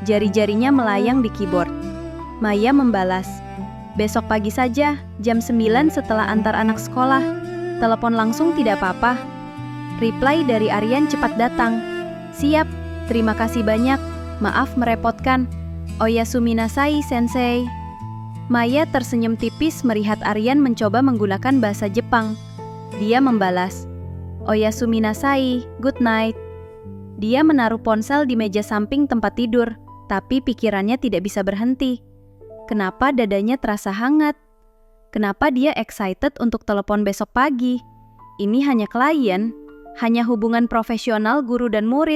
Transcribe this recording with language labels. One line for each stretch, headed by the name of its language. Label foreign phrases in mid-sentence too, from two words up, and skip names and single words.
Indonesian: Jari-jarinya melayang di keyboard. Maya membalas, "Besok pagi saja, jam 9 setelah antar anak sekolah. Telepon langsung tidak apa-apa." Reply dari Aryan cepat datang. "Siap, terima kasih banyak. Maaf merepotkan.
Japanese: おやすみなさい、先生."
Indonesian: Maya tersenyum tipis melihat Aryan mencoba menggunakan bahasa Jepang. Dia membalas,
Japanese: "おやすみなさい,
English: good night."
Indonesian: Dia menaruh ponsel di meja samping tempat tidur, tapi pikirannya tidak bisa berhenti. Kenapa dadanya terasa hangat? Kenapa dia excited untuk telepon besok pagi? Ini hanya klien, hanya hubungan profesional guru dan murid.